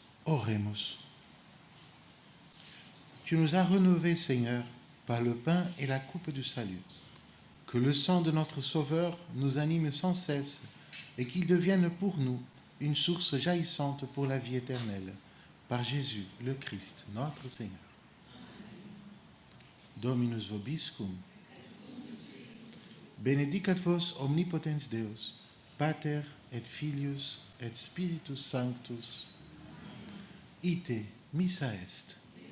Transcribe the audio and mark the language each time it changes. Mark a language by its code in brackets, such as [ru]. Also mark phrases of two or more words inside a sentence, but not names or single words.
[fr] Oremus. Tu nous as rénovés, Seigneur, par le pain et la coupe du salut. Que le sang de notre Sauveur nous anime sans cesse et qu'il devienne pour nous une source jaillissante pour la vie éternelle. Par Jésus, le Christ, notre Seigneur. [la] Dominus vobiscum. Benedicat vos omnipotens Deus, Pater et Filius et Spiritus Sanctus. Ite missa est.